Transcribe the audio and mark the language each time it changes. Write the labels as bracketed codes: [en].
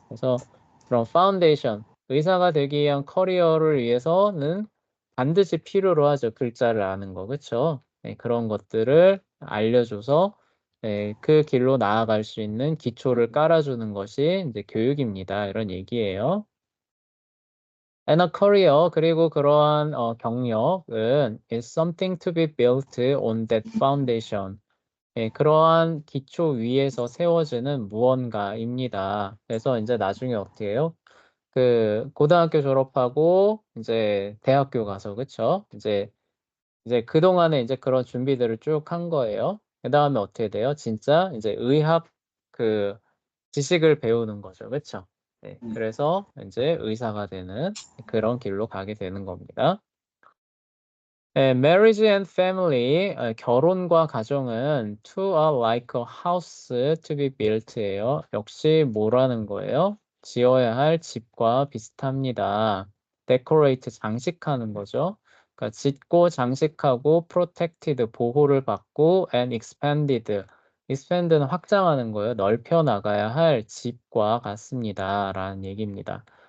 [ko] 그래서 그런 파운데이션, 의사가 되기 위한 커리어를 위해서는 반드시 필요로 하죠. 글자를 아는 거. 그쵸? 그런 것들을 알려줘서 그 길로 나아갈 수 있는 기초를 깔아주는 것이 이제 교육입니다. 이런 얘기예요. [en] And a career, [ko] 그리고 그러한 경력은 [en] is something to be built on that foundation. [ko] 그러한 기초 위에서 세워지는 무언가입니다. 그래서 이제 나중에 어떻게 해요? 고등학교 졸업하고 이제 대학교 가서 그쵸? 이제 그동안에 이제 그런 준비들을 쭉 한 거예요. 그다음에 어떻게 돼요? 진짜 이제 의학 그 지식을 배우는 거죠. 그쵸? 그래서 이제 의사가 되는 그런 길로 가게 되는 겁니다. [en] marriage and family, [ko] 결혼과 가정은 [en] to a like a house to be built예요. [ko] 역시 뭐라는 거예요? 지어야 할 집과 비슷합니다. decorate, 장식하는 거죠. 그러니까 짓고 장식하고 protected, 보호를 받고 [en] and expand [ko] 는 확장하는 거예요. 넓혀 나가야 할 집과 같습니다. 라는 얘기입니다.